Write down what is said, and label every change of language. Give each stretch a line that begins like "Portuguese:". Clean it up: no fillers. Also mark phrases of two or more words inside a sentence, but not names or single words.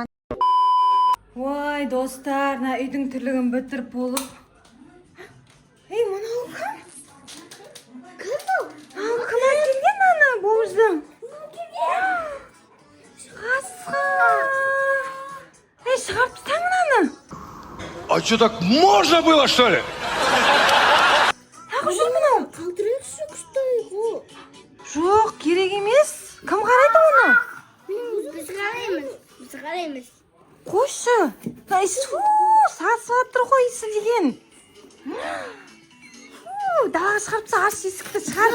Kazakh: Ой, достар, үйдің тірлігін бітіріп болып. Ей, мынау кім? Кім бұл? Кім әкелген ана bomыздың? Асқа. Ей, шығарып тастаңын аны.
Russian: А что, так можно было, что ли?
Kazakh: Тағы жүр мынау. Қалтырайықшы күшті ғой. Жоқ, керек емес. Кім қарайды оны? Біз қараймыз. Қойшы. Су, сасып тұр ғой иісі деген. Далаға шығарыпса аш есікті шығар.